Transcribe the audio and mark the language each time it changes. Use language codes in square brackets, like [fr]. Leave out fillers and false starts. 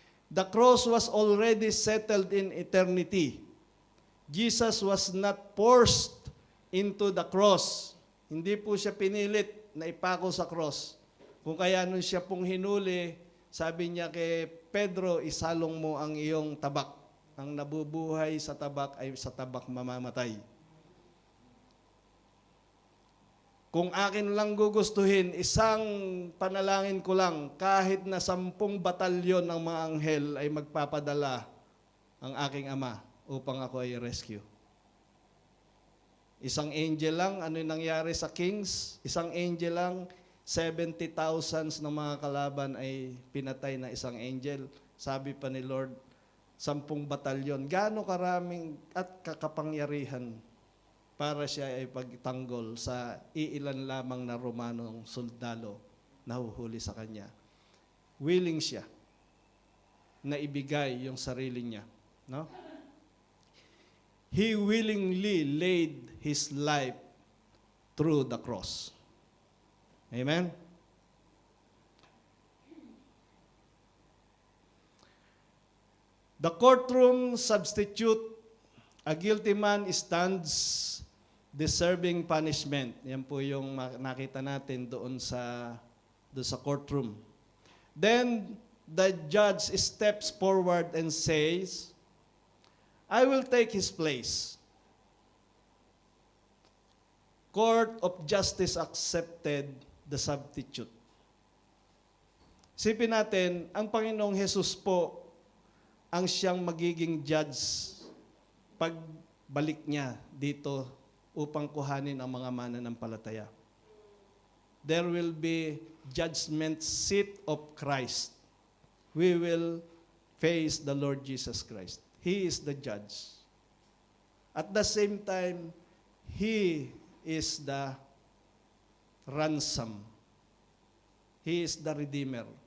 [en] The cross was already settled in eternity. Jesus was not forced into the cross. [tl] Hindi po siya pinilit na ipako sa cross. Kung kaya nung siya pong hinuli, sabi niya kay Pedro, isalong mo ang iyong tabak. Ang nabubuhay sa tabak ay sa tabak mamamatay. Kung akin lang gugustuhin, isang panalangin ko lang, kahit na 10 batalyon ng mga anghel ay magpapadala ang aking Ama upang ako ay rescue. Isang angel lang, ano yung nangyari sa Kings? Isang angel lang, 70,000 ng mga kalaban ay pinatay na isang angel. Sabi pa ni Lord, 10 batalyon. Gaano karaming at kakapangyarihan para siya ay pagtanggol sa iilan lamang na Romanong soldado na huhuli sa kanya. Willing siya na ibigay yung sarili niya. No? [en] He willingly laid His life through the cross. Amen? The courtroom substitute, a guilty man stands deserving punishment. [tl] Yan po yung nakita natin doon sa courtroom. [en] Then, the judge steps forward and says, I will take his place. Court of Justice accepted the substitute. [tl] Sipin natin, ang Panginoong Hesus po ang siyang magiging judge pagbalik niya dito upang kuhanin ang mga mananampalataya. [en] There will be judgment seat of Christ. We will face the Lord Jesus Christ. He is the judge. At the same time, He is the ransom. He is the Redeemer.